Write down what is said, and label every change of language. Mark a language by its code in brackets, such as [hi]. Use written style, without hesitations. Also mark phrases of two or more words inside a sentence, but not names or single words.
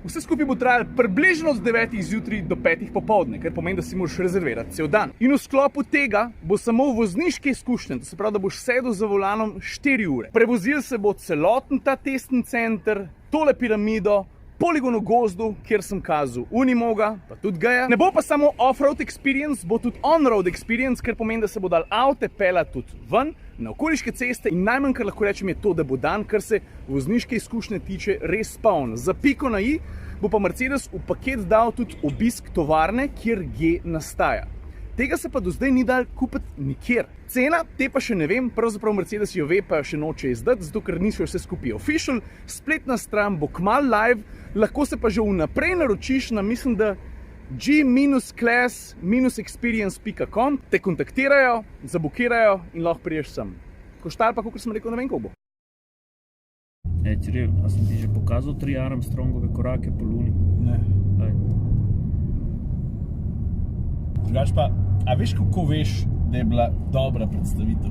[sl] Vse skupaj bo trajalo približno od 9 zjutraj do 5 popoldne, kar pomeni, da si moraš rezervirati cel dan. In v sklopu tega bo samo vozniške izkušnje, to se pravi, da boš sedel za volanom 4 ure. Prevozil se bo celoten ta testni center, tole piramido, poligon v gozdu, kjer sem kazal Unimoga, pa tudi Geja. Ne bo pa samo [en] off-road experience, [sl] bo tudi [en] on-road experience, [sl] kar pomeni, da se bo dal avte peljati tudi ven, na okoliške ceste in najmanj, kar lahko rečem, je to, da bo dan, kar se vozniške izkušnje tiče, res poln. Za piko na i bo pa Mercedes v paket dal tudi obisk tovarne, kjer G nastaja. Tega se pa do zdaj ni dal kupiti nikjer. Cena, te pa še ne vem, pravzaprav Mercedes jo ve, pa še noče izdati, zato ker niso vse skupaj official. Spletna stran bo kmalu live, lahko se pa že vnaprej naročiš na, mislim, da g-class-experience.com, te kontaktirajo, zabukirajo in lahko priješ sem. Koštar pa, kot sem rekel, ne vem, koliko bo. Ciril, a sem ti že pokazal 3 Armstrongove korake po Luni? Ne. Drugač pa, a veš, kako veš, da je bila dobra predstavitev?